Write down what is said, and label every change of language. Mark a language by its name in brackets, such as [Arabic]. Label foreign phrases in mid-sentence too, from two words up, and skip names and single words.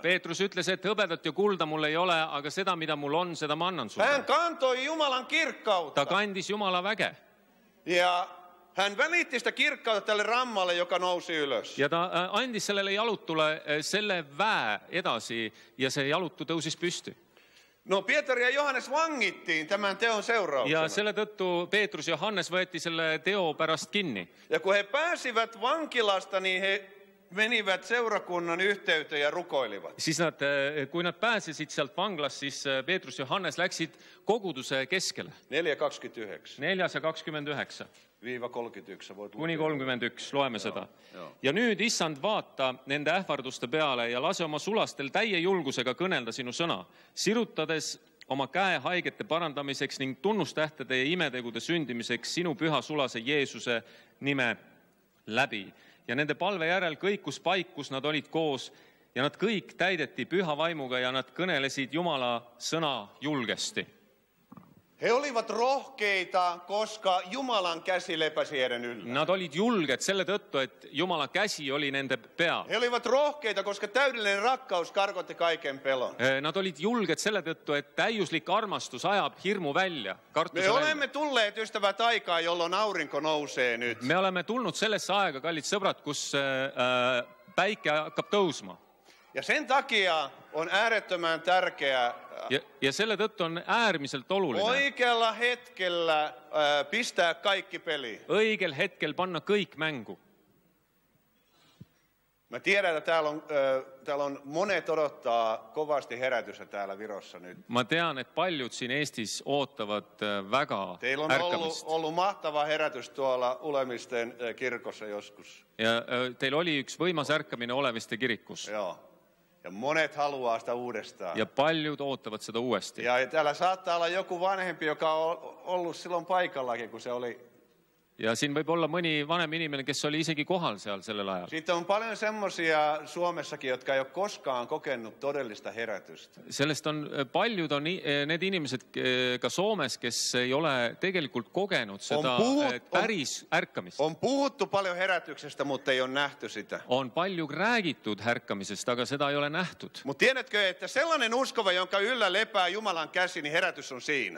[Estonian] Peetrus ütles, et hõbedat ja kulda mul ei ole, aga seda, mida mul on, seda ma annan sulle. [Finnish] Hän kantoi Jumalan kirkkautta. [Estonian] Ta kandis Jumala väge. [Finnish] Ja hän välitti sitä kirkkautta tälle rammalle, joka nousi ylös. [Estonian] Ja ta andis sellele jalutule selle väe edasi ja see jalutu tõusis püsti. [Finnish] No Pietari ja Johannes vangittiin tämän teon seurauksena. [Estonian] Ja selle tõttu Peetrus ja Johannes võeti selle teo pärast kinni. [Finnish] Ja kun he pääsivät vankilasta, niin he menivät seurakunnan yhteyteen ja rukoilivat. [Estonian] Siis kui nad pääsesid sealt vanglast, siis Peetrus ja Johannes läksid koguduse keskele. 4.29. 4.29. [Finnish] Viiva 31. [Estonian] Kuni 31, loeme seda. Ja nüüd, issand, vaata nende ähvarduste peale ja lase oma sulastel täie julgusega kõnelda sinu sõna, sirutades oma käe haigete parandamiseks ning tunnustähtede ja imetegude sündimiseks sinu püha sulase Jeesuse nime läbi. Ja nende palve järel kõikus paik, kus nad olid koos ja nad kõik täideti püha vaimuga ja nad kõnelesid Jumala sõna julgesti. [Finnish] He olivat rohkeita, koska Jumalan käsi lepäsi heidän yllä. [Estonian] Nad olid julged selle tõttu, et Jumala käsi oli nende peal. [Finnish] He olivat rohkeita, koska täydellinen rakkaus karkotti kaiken pelon. [Estonian] Nad olid julged selle tõttu, et täiuslik armastus ajab hirmu välja, kartuse [Finnish] Me [Estonian] välja. [Finnish] olemme tulleet ystävät aikaa, jolloin aurinko nousee nyt. [Estonian] Me oleme tulnud sellesse aega, kallid sõbrad, kus päike hakkab tõusma. [Finnish] Ja sen takia on äärettömän tärkeää [Estonian] Ja selle tõttu on äärmiselt oluline [Finnish] oikealla hetkellä pistää kaikki peliin. [Estonian] õigel hetkel panna kõik mängu. [Finnish] Mä tiedän, että täällä on monet odottaa kovasti herätystä täällä Virossa nyt. [Estonian] Ma tean, et paljud siin Eestis ootavad väga [Finnish] Teillä on [Estonian] ärkamist. [Finnish] ollut mahtava herätys tuolla Ulemisten kirkossa joskus. [Estonian] Ja teil oli üks võimas ärkamine Oleviste kirikus. [Finnish] Joo. Ja monet haluaa sitä uudestaan. [Estonian] Ja paljud ootavad seda uuesti. [Finnish] Ja täällä saattaa olla joku vanhempi, joka on ollut silloin paikallakin, kun se oli. [Estonian] Ja siin võib olla mõni vanem inimene, kes oli isegi kohal seal sellel ajal. [Finnish] Siitä on paljon semmoisia Suomessakin, jotka ei ole koskaan kokenut todellista herätystä. [Estonian] Sellest on paljud on need inimesed ka Soomes, kes ei ole tegelikult kogenud seda päris ärkamist. [Finnish] On puhuttu paljon herätyksestä, mutta ei ole nähty sitä. [Estonian] On palju räägitud ärkamisest, aga seda ei ole nähtud. [Finnish] Mutta tiedätkö, että sellainen uskova, jonka yllä lepää Jumalan käsi, niin herätys on siinä.